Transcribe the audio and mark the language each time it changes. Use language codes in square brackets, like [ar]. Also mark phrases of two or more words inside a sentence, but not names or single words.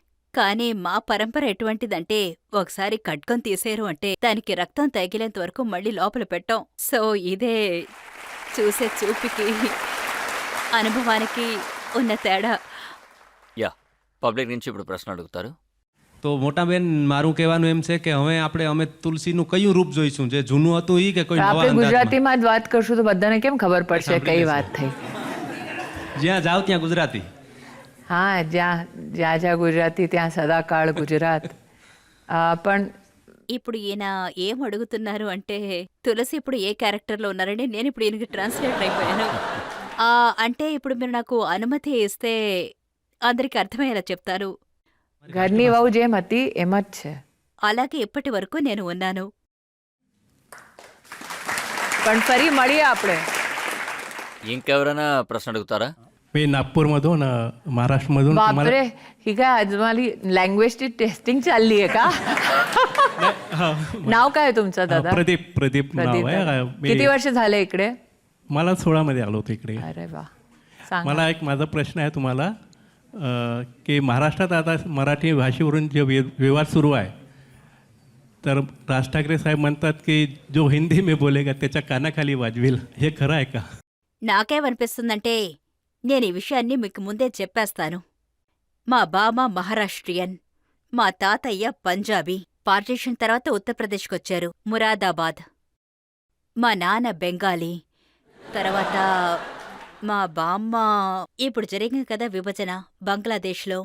[te] కానీ మా పరంపర ఎటువంటిదంటే, ఒకసారి ఖడ్గం తీసేరు అంటే దానికి రక్తం తగిలేంత వరకు మళ్ళీ లోపల పెట్టం. సో ఇదే చూసే చూపుకి, అనుభవానికి ఉన్న తేడా. యా, పబ్లిక్ నుంచి ఇప్పుడు ప్రశ్న అడుగుతారు. [gu] તો મોટાબેન મારું કહેવાનું એમ છે કે હવે અમે તુલસીનું કયું રૂપ જોઈશું, જે જૂનું હતું ઈ કે કોઈ નવા આપણે અંદાજમાં? ગુજરાતીમાં જ વાત કરશું તો બધાને કેમ ખબર પડશે કઈ વાત થઈ? જ્યાં જાઓ ત્યાં ગુજરાતી. હા, જ્યાં જ્યાં જ્યાં ગુજરાતી ત્યાં સદાકાળ ગુજરાત. પણ [te] ఇప్పుడు ఈయన ఏం అడుగుతున్నారు అంటే, తులసి ఇప్పుడు ఏ క్యారెక్టర్లో ఉన్నారని నేను ఇప్పుడు ఈయనకి ట్రాన్స్లేటర్ అయిపోయాను. అంటే ఇప్పుడు మీరు నాకు అనుమతి ఇస్తే అందరికి అర్థమయ్యేలా చెప్తారు. [gu] ઘરની વહુ જેમ હતી એમ જ છે. [te] అలాగే ఇప్పటి వరకు నేను ఉన్నాను. [gu] પણ ફરી મળીએ આપણે. [te] ఇంకెవరైనా ప్రశ్న అడుగుతారా? [mr] मी नागपूरमधून महाराष्ट्रमधून तुम्हाला बापरे, ही काय आज मला लँग्वेजची टेस्टिंग चालली आहे का? नाव काय आहे तुमचं दादा? प्रदीप प्रदीप नाव प्रदीप आहे. दादा. मी किती वर्ष झाले इकडे? मला 16 मध्ये आलो होतो इकडे. अरे वा, सांगा. मला एक माझा प्रश्न आहे तुम्हाला की महाराष्ट्रात आता मराठी भाषेवरून जे विवाद सुरू आहे, तर राज ठाकरे साहेब म्हणतात की [hi] जो हिंदी में बोलेगा [mr] त्याच्या कानाखाली वाजवेल, हे खरं आहे का? [te] నాకేమనిపిస్తుందంటే, నేను ఈ విషయాన్ని మీకు ముందే చెప్పేస్తాను. మా బామ్మ మహారాష్ట్రియన్, మా తాతయ్య పంజాబీ. పార్టీషన్ తర్వాత ఉత్తరప్రదేశ్కొచ్చారు, మురాదాబాద్. మా నాన్న బెంగాలీ. తర్వాత మా బామ్మ ఇప్పుడు జరిగింది కదా విభజన, బంగ్లాదేశ్లో.